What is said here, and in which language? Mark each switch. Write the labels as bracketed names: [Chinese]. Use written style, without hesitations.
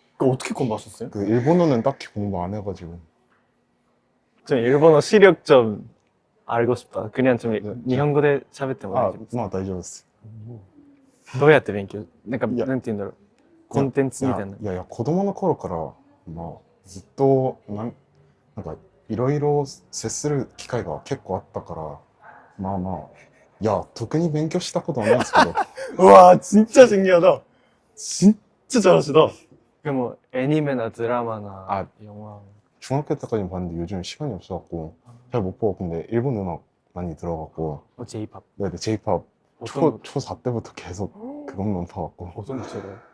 [Korean] 그 어떻게 공부하셨어요? 그 일본어는 딱히 공부 안 해가지고. 좀 일본어 시력 좀 알고 싶다. 그냥 좀 네. [Japanese] 일본어で喋っても大丈夫ですか？まあ大丈夫です。どうやって勉強？なんかいやなんて言うんだろう。コンテンツみたいな。いや、子供の頃から、まあ、ずっと、なんか、いろいろ接する機会が結構あったから、まあまあ、いや、特に勉強したことはないですけど、 [Korean] 우와, 진짜 신기하다. 진짜 잘하시다. 그럼 뭐 애니메나 드라마나 영화. 중학교 때까지는 봤는데 요즘 시간이 없어갖고, 잘 못 보고, 근데 일본 음악 많이 들어갖고, J-pop. 네네, J-pop 어떤 초4 때부터 계속 그것만 봐갖고. 어떤 거 좋아해요?